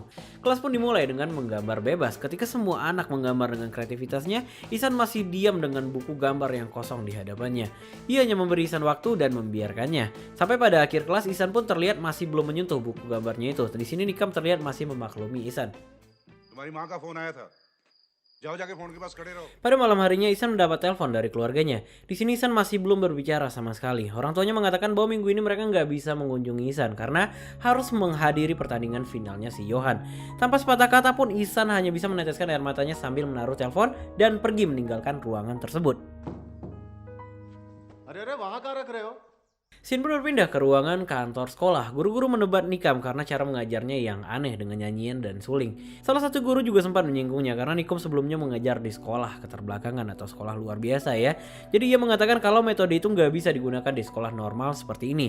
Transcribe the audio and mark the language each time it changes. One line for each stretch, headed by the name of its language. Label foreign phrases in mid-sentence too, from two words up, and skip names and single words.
Indonesian: Kelas pun dimulai dengan menggambar bebas. Ketika semua anak menggambar dengan kreativitasnya, Ihsan masih diam dengan buku gambar yang kosong di hadapannya. Ia hanya memberi Ihsan waktu dan membiarkannya. Sampai pada akhir kelas, Ihsan pun terlihat masih belum menyentuh buku gambarnya itu. Di sini Nikam terlihat masih memaklumi Ihsan.
Hindi: तुम्हारी माँ का फोन आया था जाओ जाके फोन के पास खड़े रहो
Indonesian: Pada malam harinya Ihsan mendapat telepon dari keluarganya. Di sini Ihsan masih belum berbicara sama sekali. Orang tuanya mengatakan bahwa minggu ini mereka nggak bisa mengunjungi Ihsan karena harus menghadiri pertandingan finalnya si Johan. Tanpa sepatah kata pun Ihsan hanya bisa meneteskan air matanya sambil menaruh telepon dan pergi meninggalkan ruangan tersebut.
Hindi: अरे अरे वहाँ कहाँ रख रहे हो
Indonesian: Scene pun berpindah ke ruangan kantor sekolah. Guru-guru menebat Nikam karena cara mengajarnya yang aneh dengan nyanyian dan suling. Salah satu guru juga sempat menyinggungnya karena Nikom sebelumnya mengajar di sekolah keterbelakangan atau sekolah luar biasa ya. Jadi ia mengatakan kalau metode itu nggak bisa digunakan di sekolah normal seperti ini.